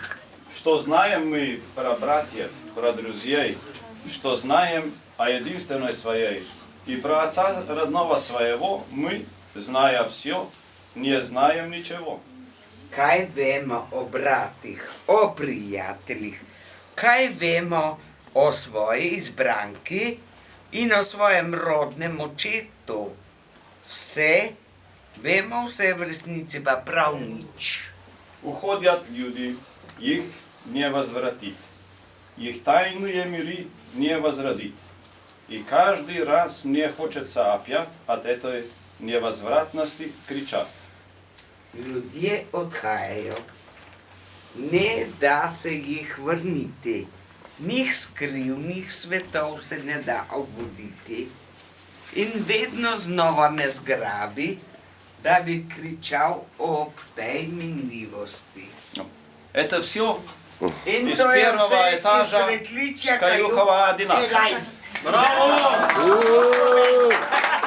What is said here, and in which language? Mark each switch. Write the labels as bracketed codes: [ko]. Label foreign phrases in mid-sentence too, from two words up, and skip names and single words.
[ru] Что знаем мы про братьев, про друзей, что знаем о единственной своей, и про отца родного своего мы, зная все, не знаем ничего. [sl] Kaj vemo o bratih, o prijateljih, kaj vemo o svoji izbranki in o svojem rodnem očetu? Vse, vemo vse, v resnici pa prav nič. [ru] Уходят люди, их не возвратит. Их тайные миры не возродит. И каждый раз мне хочется опять от этой невозвратности кричать. [sl] Ljudje odhajajo, ne da se jih vrniti, njih skrivnih svetov se ne da obuditi in vedno znova me zgrabi, da bi kričal ob tej minljivosti. [ru] Это все [sl] In [ru] из [sl] to je [ru] первого [sl] vse iz [ru] этажа [sl] prekličja [ru] Каюхова 11. Каюхова 11. Браво!